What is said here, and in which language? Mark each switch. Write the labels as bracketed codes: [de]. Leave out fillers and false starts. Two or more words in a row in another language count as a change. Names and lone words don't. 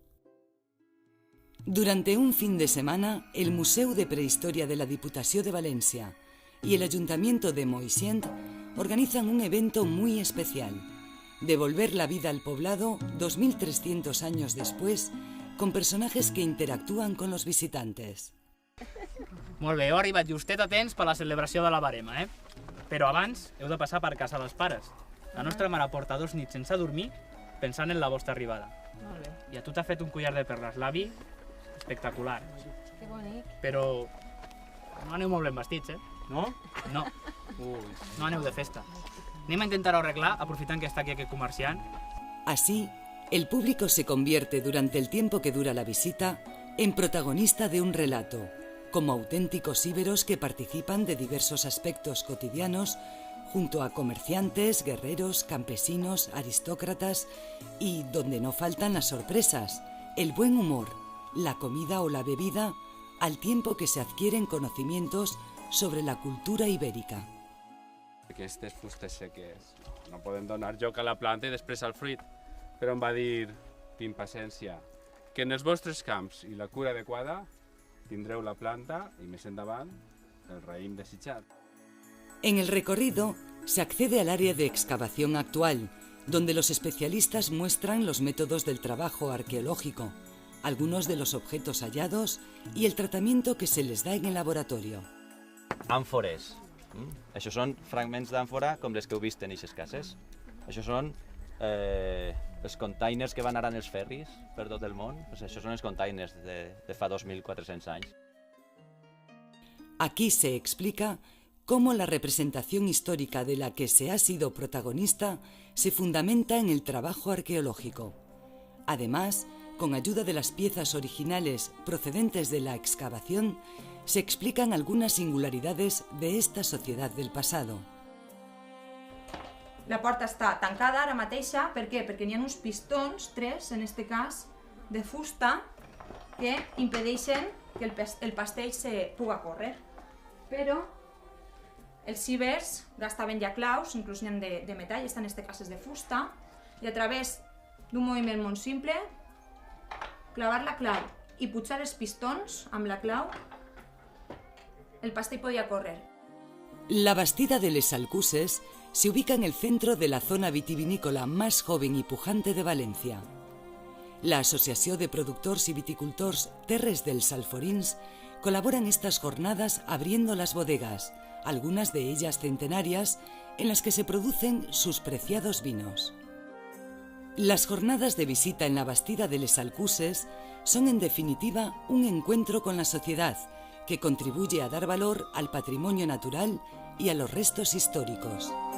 [es] Durante un fin de semana, el Museu de Prehistoria de la Diputació de Valencia y el Ayuntamiento de Moixent organizan un evento muy especial: devolver la vida al poblado 2300 años después, con personajes que interactúan con los visitantes. [ca] Molt bé, heu arribat justet a temps per la celebració de la Barema, Però abans heu de passar per casa dels pares. La nostra mare porta 2 nits sense dormir pensant en la vostra arribada. Molt bé. I a tu t'ha fet un collar de perles, l'avi, espectacular. Que bonic. Però no aneu molt ben vestits, ¿No? No, no aneu de festa. Anem a intentar-ho arreglar aprofitant que està aquí aquest comerciant. [es] Así, el público se convierte durante el tiempo que dura la visita en protagonista de un relato, como auténticos íberos que participan de diversos aspectos cotidianos junto a comerciantes, guerreros, campesinos, aristócratas y donde no faltan las sorpresas, el buen humor, la comida o la bebida, al tiempo que se adquieren conocimientos sobre la cultura ibérica. [ca] Aquestes fustes seques no poden donar joc a la planta i després al fruit, però em va dir, tinc paciència, que en els vostres camps i la cura adequada tindreu la planta i més endavant el raïm desitjat. [es] En el recorrido se accede al área de excavación actual, donde los especialistas muestran los métodos del trabajo arqueológico, algunos de los objetos hallados y el tratamiento que se les da en el laboratorio. [ca] Àmfores. Això són fragments d'àmfora com les que heu vist en aquestes cases. Això són els containers que van anar en els ferris per tot el món. Això són els containers de fa 2.400 anys. [es] Aquí se explica cómo la representación histórica de la que se ha sido protagonista se fundamenta en el trabajo arqueológico. Además, con ayuda de las piezas originales procedentes de la excavación, se explican algunas singularidades de esta sociedad del pasado. [ca] La porta està tancada ara mateixa, per què? Perquè n'hi ha uns pistons, 3 en este cas, de fusta, que impedeixen que el pastell se puga córrer. Però els íbers gastaven ja claus, inclús n'hi ha de metall, en este cas és de fusta, i a través d'un moviment molt simple, clavar la clau i pujar els pistons amb la clau, el pastell podia córrer. [es] La Bastida de les Alcuses se ubica en el centro de la zona vitivinícola más joven y pujante de Valencia. La Asociació de Productors y Viticultors Terres dels Alforins colabora en estas jornadas abriendo las bodegas, algunas de ellas centenarias, en las que se producen sus preciados vinos. Las jornadas de visita en la Bastida de les Alcuses son en definitiva un encuentro con la sociedad que contribuye a dar valor al patrimonio natural y a los restos históricos.